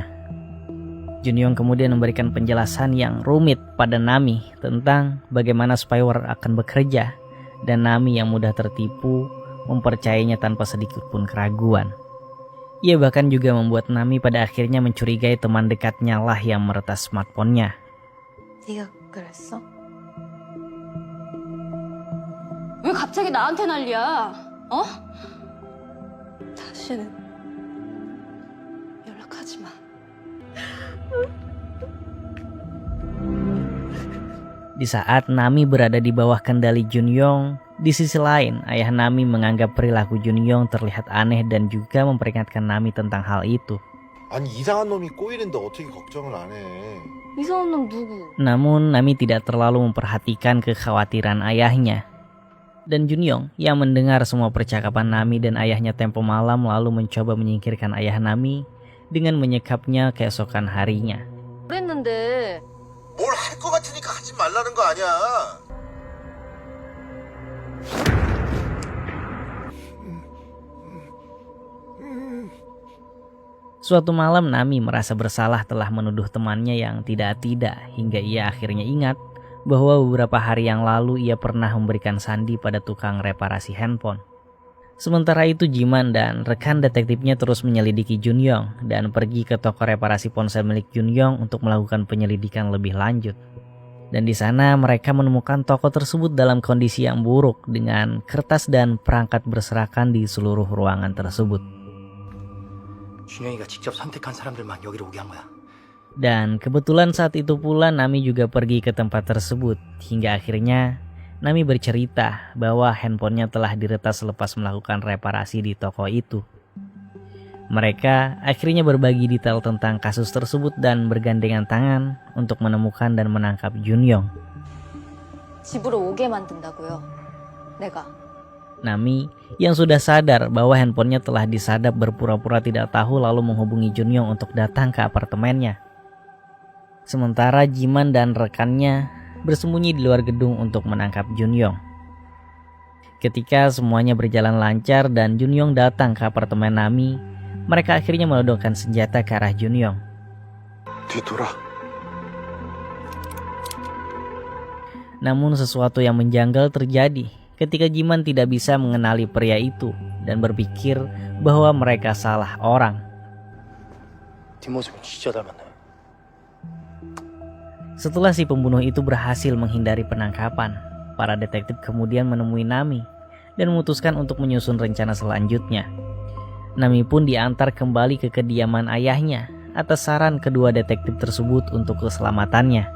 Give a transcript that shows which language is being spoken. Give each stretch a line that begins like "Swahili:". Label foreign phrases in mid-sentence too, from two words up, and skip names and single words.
Indonesian: Junyong kemudian memberikan penjelasan yang rumit pada Nami tentang bagaimana spyware akan bekerja, dan Nami yang mudah tertipu mempercayainya tanpa sedikit pun keraguan. Ia bahkan juga membuat Nami pada akhirnya mencurigai teman dekatnya lah yang meretas smartphone-nya.
Korean: 네가 그랬어? 왜 갑자기 나한테 난리야? 어? 다시는 연락하지 마.
Indonesian: Di saat Nami berada di bawah kendali Junyong, di sisi lain ayah Nami menganggap perilaku Junyong terlihat aneh dan juga memperingatkan Nami tentang hal itu.
Korean: 아니 이상한 놈이 꼬이는데 어떻게 걱정을 안 해? 이상한 놈 누구?
Indonesian: Namun Nami tidak terlalu memperhatikan kekhawatiran ayahnya. Dan Junyong yang mendengar semua percakapan Nami dan ayahnya tempo malam lalu mencoba menyingkirkan ayah Nami dengan menyekapnya keesokan harinya.
Korean: 그랬는데 뭘 할 것 같으니까 하지 말라는 거 아니야?
Indonesian: Suatu malam Nami merasa bersalah telah menuduh temannya yang tidak-tidak hingga ia akhirnya ingat bahwa beberapa hari yang lalu ia pernah memberikan sandi pada tukang reparasi handphone. Sementara itu Jiman dan rekan detektifnya terus menyelidiki Junyong dan pergi ke toko reparasi ponsel milik Junyong untuk melakukan penyelidikan lebih lanjut. Dan di sana mereka menemukan toko tersebut dalam kondisi yang buruk dengan kertas dan perangkat berserakan di seluruh ruangan tersebut.
Korean: 준영이가 직접 선택한 사람들만 여기로 오게 한 거야.
Indonesian: Dan kebetulan saat itu pula Nami juga pergi ke tempat tersebut hingga akhirnya Nami bercerita bahwa handphonenya telah diretas selepas melakukan reparasi di toko itu. Mereka akhirnya berbagi detail tentang kasus tersebut dan bergandengan tangan untuk menemukan dan menangkap Junyong.
Korean: 집으로 오게 만든다고요. 내가.
Indonesian: Nami yang sudah sadar bahwa handphonenya telah disadap berpura-pura tidak tahu lalu menghubungi Junyong untuk datang ke apartemennya. Sementara Jiman dan rekannya bersembunyi di luar gedung untuk menangkap Junyong. Ketika semuanya berjalan lancar dan Junyong datang ke apartemen Nami, mereka akhirnya menodongkan senjata ke arah Junyong.
Korean: 뒤돌아.
Indonesian: Namun sesuatu yang menjanggal terjadi ketika Jiman tidak bisa mengenali pria itu dan berpikir bahwa mereka salah orang.
Korean: 뒷모습이 진짜 닮았네.
Indonesian: Setelah si pembunuh itu berhasil menghindari penangkapan, para detektif kemudian menemui Nami dan memutuskan untuk menyusun rencana selanjutnya. Nami pun diantar kembali ke kediaman ayahnya atas saran kedua detektif tersebut untuk keselamatannya.